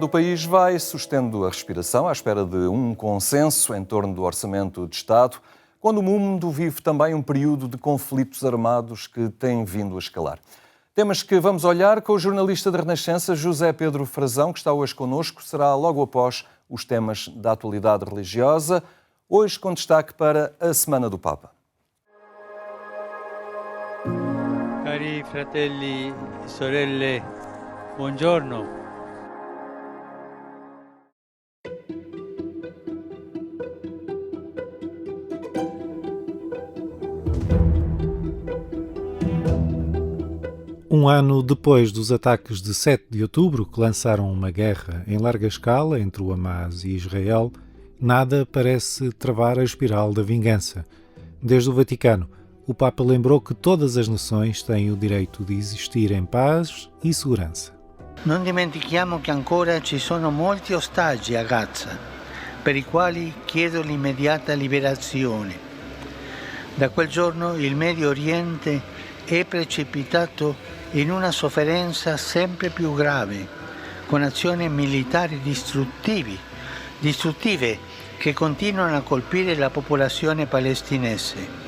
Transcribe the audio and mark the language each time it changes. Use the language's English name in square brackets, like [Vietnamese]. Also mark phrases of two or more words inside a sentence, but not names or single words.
[Portuguese] O país vai sustendo a respiração à espera de um consenso em torno do Orçamento de Estado, quando o mundo vive também um período de conflitos armados que tem vindo a escalar. Temas que vamos olhar com o jornalista da Renascença, José Pedro Frazão, que está hoje connosco. Será logo após os temas da atualidade religiosa, hoje com destaque para a Semana do Papa. [Italian] Cari fratelli e sorelle, buongiorno. [Portuguese] Um ano depois dos ataques de 7 de outubro, que lançaram uma guerra em larga escala entre o Hamas e Israel, nada parece travar a espiral da vingança. Desde o Vaticano, o Papa lembrou que todas as nações têm o direito de existir em paz e segurança. [Italian] Non dimentichiamo che ancora ci sono molti ostaggi a Gaza, per i quali chiedo l'immediata liberazione. Da quel giorno il Medio Oriente è precipitato in una sofferenza sempre più grave, con azioni militari distruttive che continuano a colpire la popolazione palestinese.